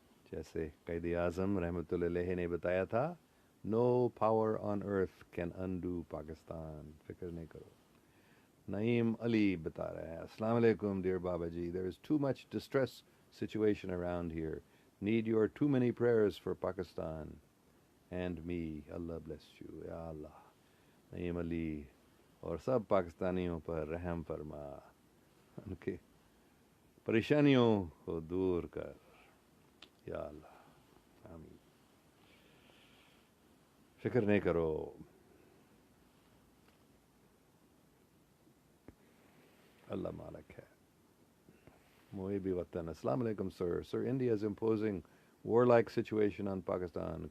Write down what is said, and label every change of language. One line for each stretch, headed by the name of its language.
Urdu: جیسے قائد اعظم رحمۃ اللہ علیہ نے بتایا تھا,
English: No power on earth can undo Pakistan.
Urdu: فکر نہیں کرو. نعیم علی بتا رہے ہیں, السلام علیکم ڈیئر بابا جی,
English: there is too much distress situation around here. Need your too many prayers for Pakistan and me. Allah bless you.
Urdu: یا اللہ, نعیم علی اور سب پاکستانیوں پر رحم فرما, ان کے پریشانیوں کو دور کر, یا اللہ, آمین. فکر نہیں کرو. اللہ مالک ہے. محب وطن, السلام علیکم sir.
English: Sir, India is imposing warlike situation on Pakistan.